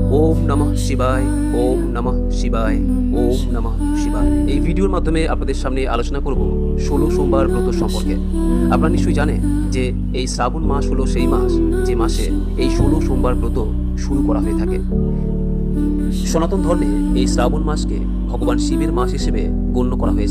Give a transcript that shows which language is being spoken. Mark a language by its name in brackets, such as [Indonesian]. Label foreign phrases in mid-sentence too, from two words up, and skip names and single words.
[Sanskrit] ওম নমঃ শিবায়, ওম নমঃ শিবায়, ওম নমঃ শিবায়। [Bangla] এই ভিডিওর মাধ্যমে আপনাদের সামনে আলোচনা করব 16 সোমবার ব্রত সম্পর্কে। আপনারা নিশ্চয়ই জানেন যে এই শ্রাবণ মাস হলো সেই মাস যে মাসে এই 16 সোমবার ব্রত শুরু করা হয়ে থাকে। সনাতন ধর্মে এই শ্রাবণ মাসকে ভগবান শিবের মাস হিসেবে গণ্য করা হয়েছে।